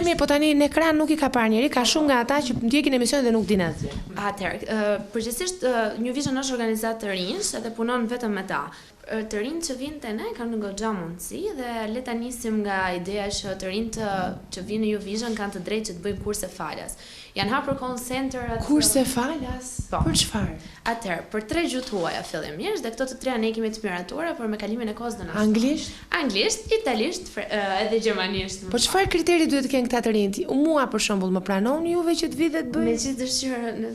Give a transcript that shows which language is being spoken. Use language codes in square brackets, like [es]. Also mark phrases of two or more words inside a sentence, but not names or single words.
[sq] Mirë, po tani në ekran nuk i ka parë njeri, ka shumë nga ata që ndjekin emisionin dhe nuk dinë asgjë. Atëherë, përgjithsisht New Vision është organizatë të rinjsh edhe punon vetëm me ta. Të rinjt që vinë te ne kanë goxha mundësi dhe le ta nisim nga ideja që të rinjt që vinë në New Vision kanë të drejtë që të bëjnë kurse falas. Janë hapur [en] call center- [sq] at. Kurse falas? Po. Për çfarë? Atëherë, për 3 gjuhë huaja fillimisht dhe këto të treja ne kemi të miratura, por me kalimin e kohës do na. Anglisht? Anglisht, italisht, edhe gjermanisht. Po çfarë kriteri duhet të kenë këta të rinj? Mua për shembull më pranoni juve që të vi dhe të bëj? Me gjithë dëshirë.